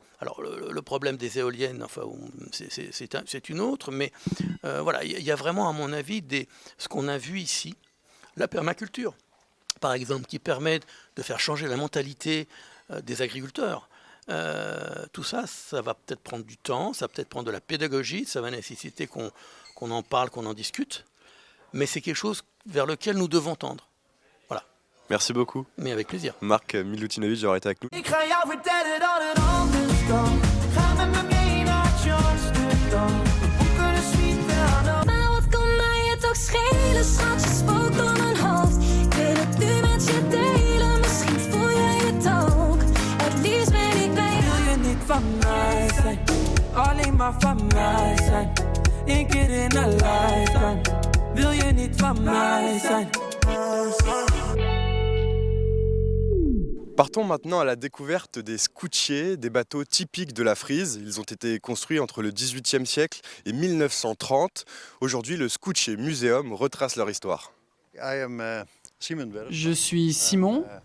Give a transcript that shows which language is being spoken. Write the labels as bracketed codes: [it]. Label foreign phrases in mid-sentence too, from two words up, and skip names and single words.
[fr] Alors le problème des éoliennes, enfin, c'est une autre, mais voilà, il y a vraiment, à mon avis, ce qu'on a vu ici, la permaculture, par exemple, qui permet de faire changer la mentalité des agriculteurs. Tout ça, ça va peut-être prendre du temps, ça va peut-être prendre de la pédagogie, ça va nécessiter qu'on en parle, qu'on en discute, mais c'est quelque chose vers lequel nous devons tendre. Merci beaucoup. Mais avec plaisir. Marc Milutinovic d'avoir été avec nous. [nl] Ik ga jou vertellen dat het anders kan. Ga met me mee naar Amsterdam. We boeken een suite aan de... Maar wat kan mij het toch schelen, schat, je spookt door mijn hoofd. Ik wil het nu met je delen, misschien voel jij het ook. Het liefst ben ik bij jou. Wil je niet van mij zijn, alleen maar van mij zijn. Eén keer in een lifetime. Wil je niet van mij zijn. [fr] Partons maintenant à la découverte des scootchés, des bateaux typiques de la Frise. Ils ont été construits entre le XVIIIe siècle et 1930. Aujourd'hui, le Scootché Museum retrace leur histoire. Je suis Simon.